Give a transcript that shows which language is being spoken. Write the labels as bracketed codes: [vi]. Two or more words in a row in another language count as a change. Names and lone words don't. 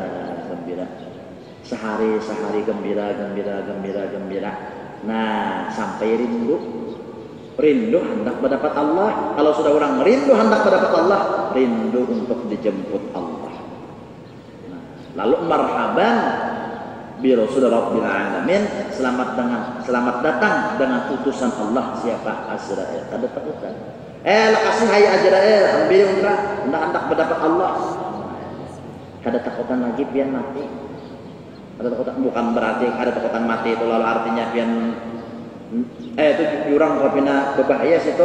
[bjn] Sehari gembira. Nah, sampai rindu hendak mendapat Allah. Kalau sudah orang rindu hendak mendapat Allah, rindu untuk dijemput Allah. Nah, lalu [ar] مرحبا برسول رب العالمين, [bjn] selamat datang dengan utusan Allah siapa Azrail. Kada takutan. Kasih hai Azrail, ambil hendak mendapat Allah. Kada takutan lagi pian mati. Kada takutan bukan berarti kada takutan mati itu lalu artinya pian itu jurang kopina berbahaya situ.